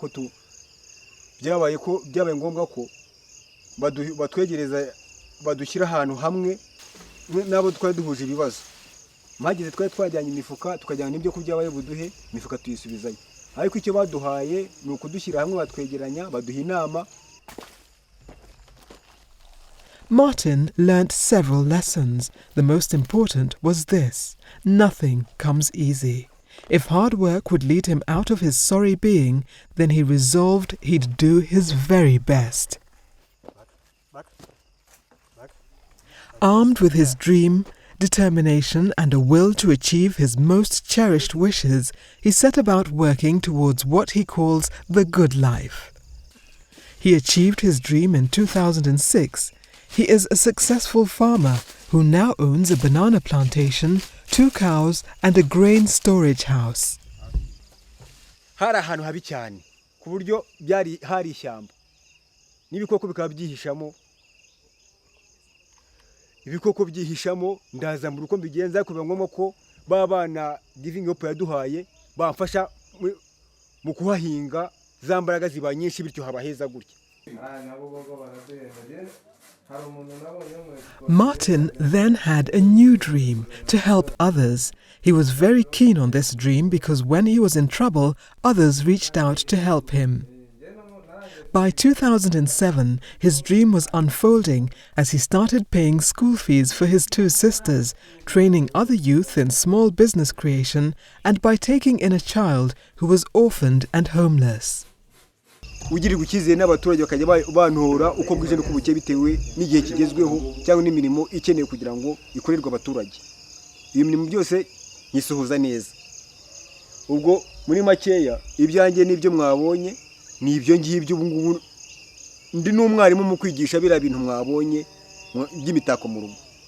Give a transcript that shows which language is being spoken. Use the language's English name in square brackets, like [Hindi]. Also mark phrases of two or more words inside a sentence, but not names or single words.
[Kinyarwanda] ngombwa ko batwegereza badushyira ahantu hamwe nabo twari duhuje ibibazo magize twajyanye imifuka tukajyana n'ibyo kurya baye buduhe imifuka tuyisubizayo ariko icyo baduhaye ni ukudushyira hamwe batwegeranya baduha inama. [English] Martin learnt several lessons. The most important was this: nothing comes easy. If hard work would lead him out of his sorry being, then he resolved he'd do his very best. Armed with his dream, determination and a will to achieve his most cherished wishes, he set about working towards what he calls the good life. He achieved his dream in 2006. He is a successful farmer who now owns a banana plantation, 2 cows and a grain storage house. [Kinyarwanda] Hari ahantu habi cyane ku buryo byari hari ishyamba n'ibikoko bikaba byihishamo ndaza mu ruko mbigenza kuba ngombwa ko babana Giving Hope yaduhaye bamfasha mu kuhahinga za mbaraga ziba nyinshi bityo haba heza gutya. [English] Martin then had a new dream to help others. He was very keen on this dream because when he was in trouble, others reached out to help him. By 2007, his dream was unfolding as he started paying school fees for his two sisters, training other youth in small business creation, and by taking in a child who was orphaned and homeless. [Kinyarwanda] ugirirwa icyizere n'abaturage bakajya bantora uko bwije n'uko buke bitewe n'igihe kigezweho cyangwa n'imirimo ikenewe kugira ngo ikorerwe abaturage. Iyo mirimo byose nyisuhuza neza. Ubwo muri makeya ibyanjye n'ibyo mwabonye ni ibyo ngibyo ubu ngubu ndi n'umwarimu mu kwigisha bira bintu mwabonye by'imitako mu rugo.